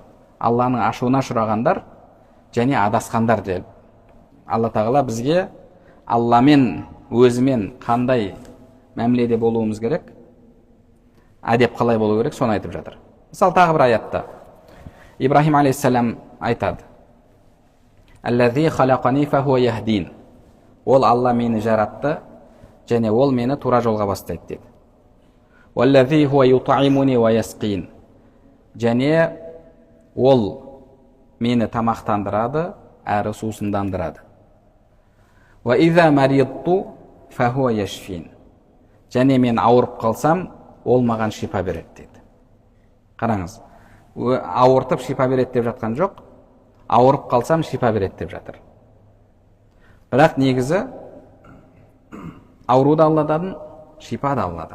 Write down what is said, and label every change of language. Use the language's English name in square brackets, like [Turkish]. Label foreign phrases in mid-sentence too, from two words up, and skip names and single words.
[Kazakh] Алланың ашуына ұшырағандар және адасқандар деп. Алла тағала бізге Алламен, өзімен қандай мәміледе болуымыз керек, әдеп қалай болу керек, соны айтып жатыр. Мысалы, тағы бір аятта Ибрахим алейхиссалам айтады: [Arabic] «الذي خلقني فهو يهدين». [Kazakh] Ол Алла мені жаратты және ол мені тура жолға бастайды деді. [Arabic] «والذي هو يطعمني ويسقين». [Kazakh] Және ол мені тамақтандырады, әрі сусындандырады. [Arabic] «وإذا مرضت فهو يشفين». [Kazakh] және мен ауырып қалсам, ол маған шипа береді дейді. Қараңыз, ауыртып шипа береді деп жатқан жоқ, ауырып қалсам шипа береді деп жатыр. Бірақ негізі ауру да Алладан, шипа да Алладан.